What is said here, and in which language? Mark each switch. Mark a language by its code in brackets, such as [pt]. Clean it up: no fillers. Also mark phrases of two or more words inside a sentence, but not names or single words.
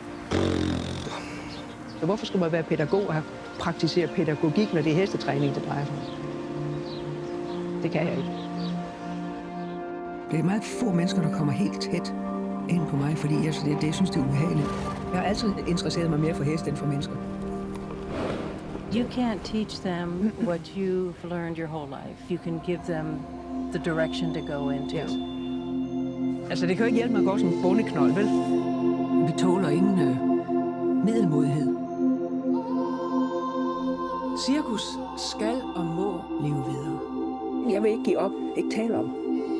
[da] Så hvorfor skulle man være pædagog og praktisere pædagogik, når det er hestetræning, det drejer sig om? Det kan jeg ikke. Det er meget få mennesker, der kommer helt tæt ind på mig, fordi jeg synes, det er ubehageligt. Jeg har altid interesseret mig mere for heste end for mennesker. [en] You can't teach them what you've learned your whole life. You can give them the direction to go into. Yes. [da] Altså, det kan jo ikke hjælpe mig at gå som en bondeknold, vel? Vi tåler ingen middelmodighed. Cirkus skal og må leve videre. Jeg vil ikke give op, ikke tale om.